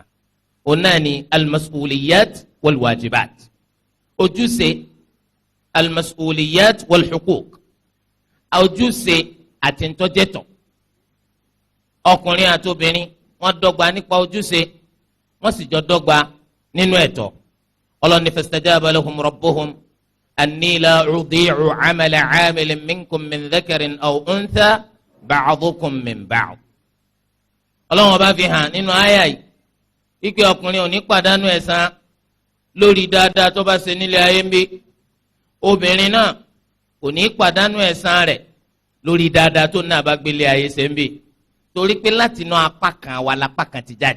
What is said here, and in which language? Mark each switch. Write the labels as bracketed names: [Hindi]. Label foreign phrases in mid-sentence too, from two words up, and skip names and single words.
[Yoruba] Òun náà ni [Arabic] المسؤوليات والواجبات, [Yoruba] ojúṣe [Arabic] المسؤوليات والحقوق. [Yoruba] ojúṣe àti ntọ́jẹ́tọ̀. ọkùnrin àti obìnrin wọ́n dọ́gba nípa ojúṣe wọ́n sì jọ dọ́gba nínú ẹ̀tọ́. [Arabic] ọlọ́ni فاستجاب لهم ربهم أني لا أضيع عمل عامل منكم من ذكر أو أنثى بعضكم من بعض. [Yoruba] ọlọ́run bá fi hàn nínú àyà yìí wípé ọkùnrin ò ní pàdánù ẹ̀san lórí dáadáa tó bá ṣe nílé ayé ń bí, obìnrin náà kò ní pàdánù ẹ̀san rẹ̀ lórí dáadáa tó náà bá gbélé ayé ṣe ń bí, torí pé láti inú apá kan wa lápá kan ti jáde.